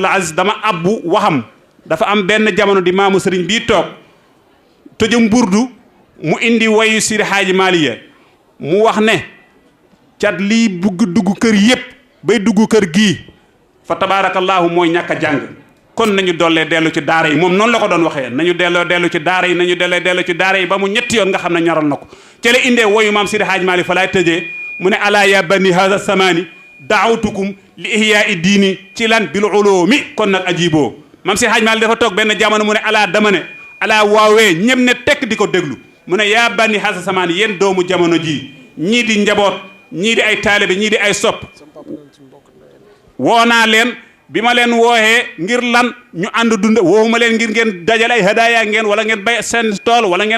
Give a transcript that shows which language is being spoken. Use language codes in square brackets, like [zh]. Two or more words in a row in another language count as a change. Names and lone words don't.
[wo] Aziz dama abbu waxam dafa am benn jamono di maamu sëriñ bii toog tëjëm burdu mu indi wayu Seydi Hadji Malick mu wax ne cat lii bugg dugg kër yépp bay dugg kër gii fa tabaarakallaahu mooy ñàkk a jàng kon nañu dollee dellu ci daara yi moom noonu la ko doon waxee nañu dellu ci daara yi nañu dellu ci daara yi ba mu ñetti yoon nga xam ne ñoral na ko ca la indee wayu maam Seydi Hadji Malick fa laay tëjee mu ne [ar] ألا يا بني هذا الزمان دعوتكم لإحياء الدين [wo] ci lan [ar] بالعلوم [wo] kon nag ajiboo maam Seydi Hadji Malick dafa toog benn jamono mu ne alaa dama ne alaa waawee ñëm ne tekk di ko déglu mu ne [ar] يا بني هذا الزمان [wo] yéen doomu jamono ji ñii di njaboot ñii di ay taalibe ñii di ay sopp woo naa leen bi ma leen wooxee ngir lan ñu ànd dund woowuma leen ngir ngeen dajale ay hadaaya ngeen wala ngeen bay seen tool wala ngeen